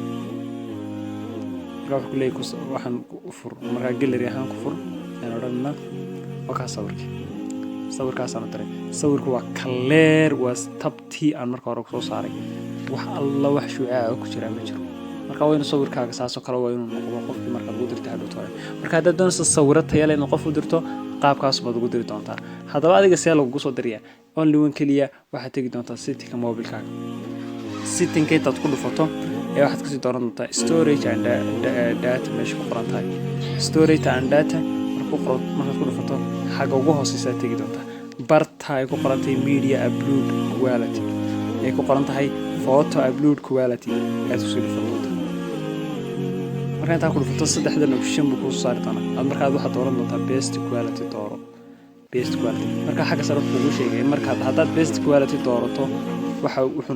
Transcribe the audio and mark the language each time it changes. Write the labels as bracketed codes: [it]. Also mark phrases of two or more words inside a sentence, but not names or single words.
[so] waxaan u fur marka gallery ahaan ku fur aan oranna waka sawirkaas aan diray sawirku waa clear waa tabti aan marka hore soo saaray wax alla wax shucaac ku jira ma jiro marka waa inuu sawirkaaga saas oo kale waa inuu noqdo qofkii marka uu dirtay hadhow tore marka hadda doonaysa sawirada tayo leh in qof u dirto qaabkaas baad ugu diri doontaa hadaba adiga si lagu soo diriyaa [en] only one [so] kaliya waxaad tagi doontaa setting mobilkaaga setting-ka intaad ku dhufato ee waxaad kasii dooran doontaa [en] storage and data [so] meesha ku qoran tahay [en] storage and data [so] markaad ku dhufato xagga ugu hooseysa tagi doontaa barta ay ku qoran tahay [en] media upload quality [so] ay ku qoran tahay [en] photo upload quality [so] aad ku soo dhufato marka inta ku dhufato saddexdan option buu ku soo saari doonaa markaad waxaad dooran doontaa [en] best quality [so] marka xagga sare ugu sheegay markaad haddaad [en] best quality [so] doorato wuxuu